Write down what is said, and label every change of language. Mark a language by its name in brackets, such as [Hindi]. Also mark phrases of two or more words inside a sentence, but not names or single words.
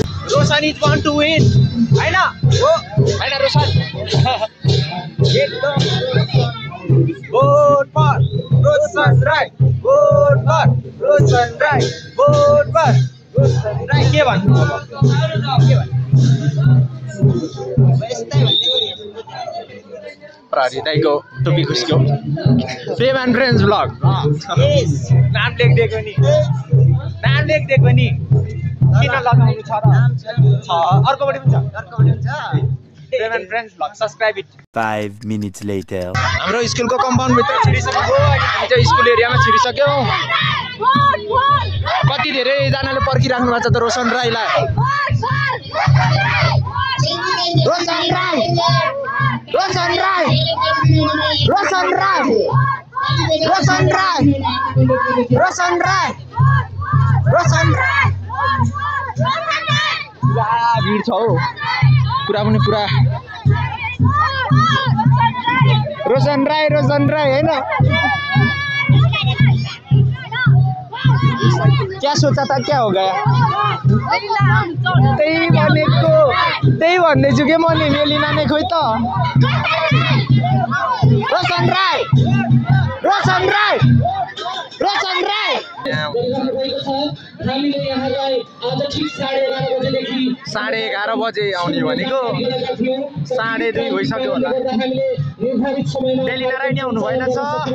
[English] Roshan is want to win [Nepali] हैन हो हैन रोशन एकदम [English] vote for Roshan Rai vote for Roshan Rai vote for Roshan Rai [Nepali] के भन्नु प्रहरी दाइको टोपी खुस्क्यो प्रेम एन्ड फ्रेन्ड्स ब्लग नाम लेखिदिएको नि किन लगाउनु छ र अर्कोपट्टि पनि छ प्रेम एन्ड फ्रेन्ड्स ब्लग [English] subscribe it 5 minutes later. [Nepali] हाम्रो स्कुलको कम्पाउन्ड भित्र छिरिसकेको हामी चाहिँ स्कुल एरियामा छिरिसक्यौँ कति धेरै जनाले पर्खिराख्नु भएको छ त रोशन राईलाई रोशन राई रोशन राई रोशन राई रोशन राई रोशन राई रोशन राई पुरा भिड छ हौ पुरा पनि पुरा रोशन राई हैन [Hindi] क्या सोचा था क्या हो गया [Nepali] त्यही भन्ने छु के मैले मेलिना नै खोइ त रोशन राई 11:30 बजे आउने भनेको 2:30 भइसक्यो होला मेलिना राई नै आउनु भएन छ